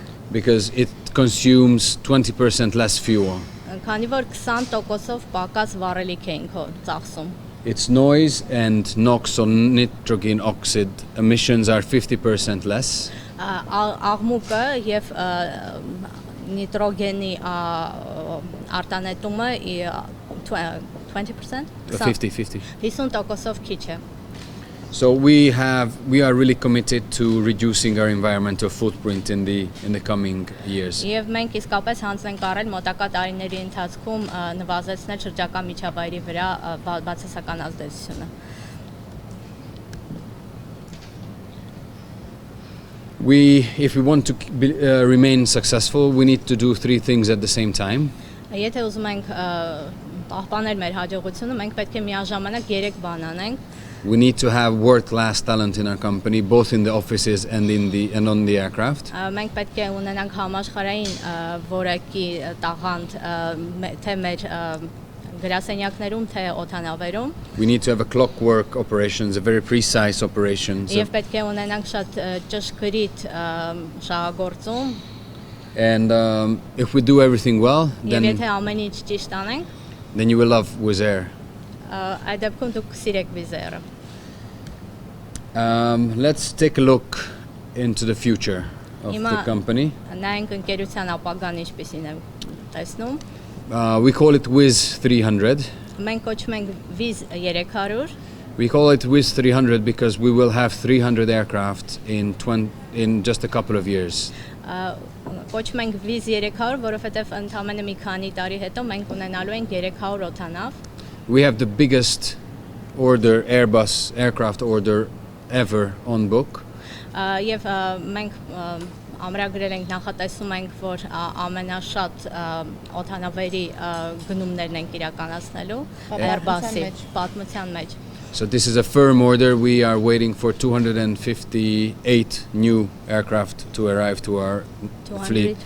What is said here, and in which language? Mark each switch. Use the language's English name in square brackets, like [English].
[English] because it consumes 20% less fuel. [Armenian] քանի որ 20%-ով պակաս վառելիք ենք ծախսում։ [English] Its noise and NOx or nitrogen oxide emissions are 50% less. [Armenian] Աղմուկը եւ նիտրոգենի արտանետումը 20%? 50%-ով քիչ է։ [English] So we are really committed to reducing our environmental footprint in the coming years. [Armenian] Եվ մենք իսկապես հանձ ենք առել մոտակա տարիների ընթացքում նվազեցնել շրջակա միջավայրի վրա բացասական ազդեցությունը։ [English] If we want to remain successful, we need to do three things at the same time. [Armenian] Եթե ուզում ենք պահպանել մեր հաջողությունը, մենք պետք է միաժամանակ 3 բան անենք։ [English] We need to have world-class talent in our company, both in the offices and on the aircraft. [Armenian] Մենք պետք է ունենանք համաշխարհային որակի տաղանդ թե մեր գրասենյակներում, թե օդանավերում։ [English] We need to have a clockwork operations, a very precise operations. [Armenian] Եվ պետք է ունենանք շատ ճշգրիտ շահագործում։ [English] And if we do everything well, [Armenian] Եվ եթե ամեն ինչ ճիշտ անենք, [English] then you will love Wizz Air. [Armenian] Այդ դեպքում դուք սիրեք Wizz Air-ը։ [English] Let's take a look into the future of the company. [Armenian] Նայենք ընկերության ապագան ինչպիսին է տեսնում։ [English] We call it Wizz 300. [Armenian] Մենք կոչում ենք Wizz 300։ [English] We call it Wizz 300 because we will have 300 aircraft in just a couple of years. [Armenian] Կոչում ենք Wizz 300, որովհետև ընդամենը մի քանի տարի հետո մենք ունենալու ենք 300 օդանավ։ [English] We have the biggest Airbus aircraft order ever on book. [Armenian] Եվ մենք ամրագրել ենք, նախատեսում ենք, որ ամենաշատ օդանավերի գնումներն ենք իրականացնելու Airbus-ի պատմության մեջ։ [English] So this is a firm order. We are waiting for 258 new aircraft to arrive to our fleet.